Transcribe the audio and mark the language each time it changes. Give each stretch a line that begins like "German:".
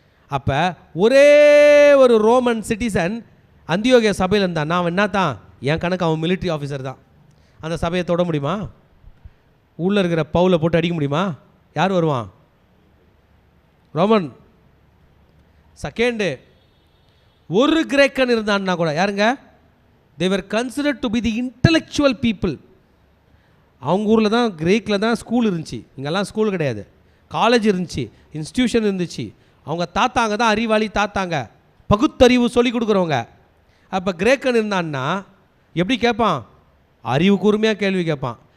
Tamil: அப்போ ஒரே ஒரு ரோமன் சிட்டிசன் அந்தியோகியா சபையில் இருந்தான், அவன் என்ன தான் என் கணக்கு அவன் மிலிட்ரி ஆஃபீஸர் தான். அந்த சபையை தொட முடியுமா? உள்ளே இருக்கிற பவுலை போட்டு அடிக்க முடியுமா? யார் வருவான்? ரோமன். செகண்டு, ஒரு கிரேக்கன் இருந்தான்னா கூட யாருங்க?
English: they were considered to be the intellectual people.
Tamil: அவங்க ஊரில் தான், கிரேக்கில் தான் ஸ்கூல் இருந்துச்சு. இங்கெல்லாம் ஸ்கூல் கிடையாது, காலேஜ் இருந்துச்சு, இன்ஸ்டியூஷன் இருந்துச்சு. அவங்க தாத்தாங்க தான் அறிவாளி, தாத்தாங்க பகுத்தறிவு சொல்லி கொடுக்குறவங்க. அப்போ கிரேக்கன் இருந்தான்னா எப்படி கேட்பான்? அறிவு கூர்மையாக கேள்வி கேட்பான்.